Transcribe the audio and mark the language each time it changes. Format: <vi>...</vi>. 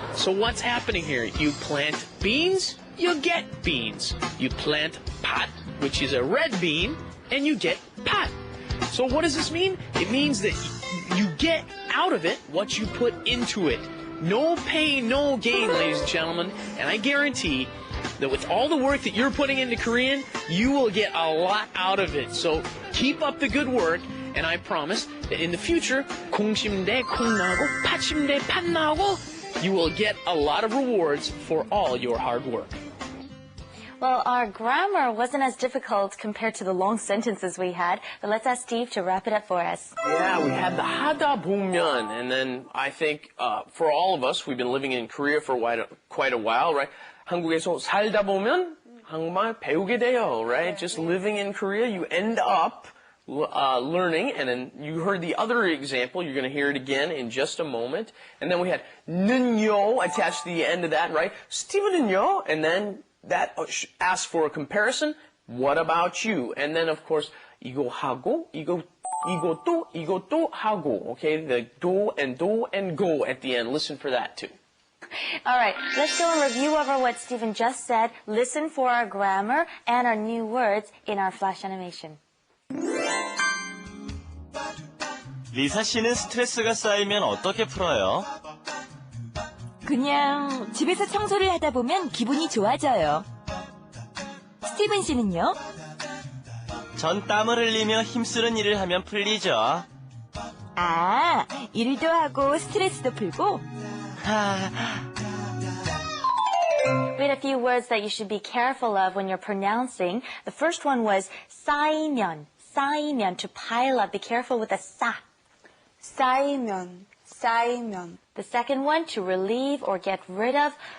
<en>So what's happening here? You plant beans, you get beans. You plant pot, which is a red bean, and you get pot. So what does this mean? It means that you get out of it what you put into it. No pain, no gain, ladies and gentlemen. And I guarantee that with all the work that you're putting into Korean, you will get a lot out of it. So keep up the good work, and I promise that in the future,</en> <ko>콩 심은 데 콩 나고, 팥 심은 데 팥 나고,</ko> <en>you will get a lot of rewards for all your hard work. Well, our grammar wasn't as difficult compared to the long sentences we had, but let's ask Steve to wrap it up for us. Yeah, we had the 하다 보면, and then I think for all of us, we've been living in Korea for quite a while, right?</en> <ko>한국에서 살다 보면 한국말 배우게 돼요,</ko> <en>right? Just living in Korea, you end up learning, and then you heard the other example. You're going to hear it again in just a moment. And then we had 는요 attached to the end of that, right? 스티븐은요, and then that asks for a comparison. What about you? And then, of course,</en> <ko>이거 하고, 이것도 하고.</ko> <en>Okay, the do and go at the end. Listen for that too. All right, let's go and review over what Stephen just said. Listen for our grammar and our new words in our flash animation.</en> <ko>리사 씨는 스트레스가 쌓이면 어떻게 풀어요? 그냥 집에서 청소를 하다 보면 기분이 좋아져요. 스티븐 씨는요? 전 땀을 흘리며 힘쓰는 일을 하면 풀리죠. 아, 일도 하고 스트레스도 풀고?</ko> <en>We had a few words that you should be careful of when you're pronouncing. The first one was 쌓이면, 쌓이면, to pile up. Be careful with the 쌓.</en> <ko>쌓이면, 쌓이면.</ko> <en>The second one, to relieve or get rid of.</en>